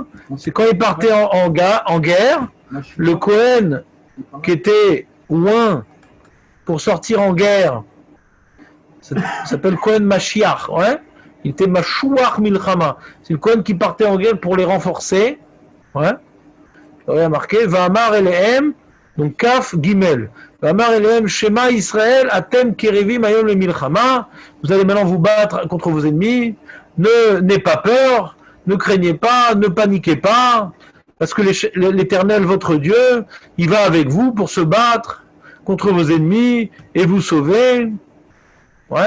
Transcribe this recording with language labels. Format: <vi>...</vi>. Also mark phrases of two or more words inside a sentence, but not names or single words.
<fr>C'est quand il partait en guerre, le Kohen qui était loin pour sortir en guerre, ça s'appelle</fr> <he>כהן משיח,</he> <fr>ouais. Il était</fr> <he>משוח מלחמה.</he> <fr>C'est le Kohen qui partait en guerre pour les renforcer, ouais. Il y a marqué</fr> <he>ואמר אלהם,</he> <fr>donc</fr> <he>כף גימל. ואמר אלהם שמע ישראל אתם קרבים היום למלחמה.</he> <fr>Vous allez maintenant vous battre contre vos ennemis. N'ayez pas peur, ne craignez pas, ne paniquez pas, parce que l'Éternel, votre Dieu, il va avec vous pour se battre contre vos ennemis et vous sauver. Ouais.</fr>